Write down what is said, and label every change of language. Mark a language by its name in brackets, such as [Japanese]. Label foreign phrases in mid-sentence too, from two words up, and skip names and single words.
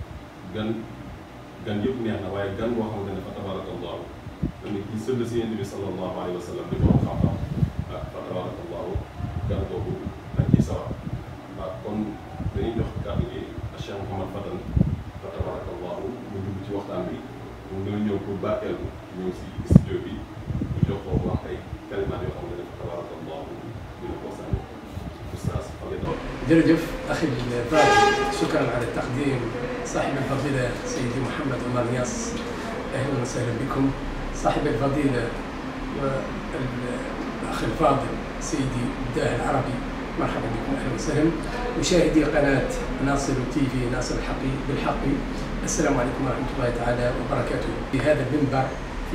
[Wolof] gan yëpp neex na waaye gan boo xamante ne [Arabic] فتبارك الله [Wolof] tamit di sëdd si yonent bi [Arabic] صلى الله عليه وسلم [Wolof] di borom xam-xam [Arabic] فتبارك الله [Wolof] gan boobu dañ ciy sawar waaw kon dañuy jox kàddu gi Cheikh Mouhamad Fadal [Arabic] فتبارك الله [Wolof] mu dugg ci waxtaan bi mu ngi ñëw pour barkeel ñëw si studio bi ñu jox ko wax ay kalimaat yoo xam ne [Arabic] فتبارك الله [Wolof] dina ko sànni oustaz [Arabic] jërëjëf أخي فاضل شكرا على التقديم صاحب الفضيلة سيدي محمد عمر نياس أهلا وسهلا بكم صاحب الفضيلة والأخ الفاضل سيدي الداعي العربي مرحبا بكم أهلا وسهلا مشاهدي قناة ناصر تي في ناصر الحقي بالحق السلام عليكم ورحمة الله تعالى وبركاته في هذا المنبر في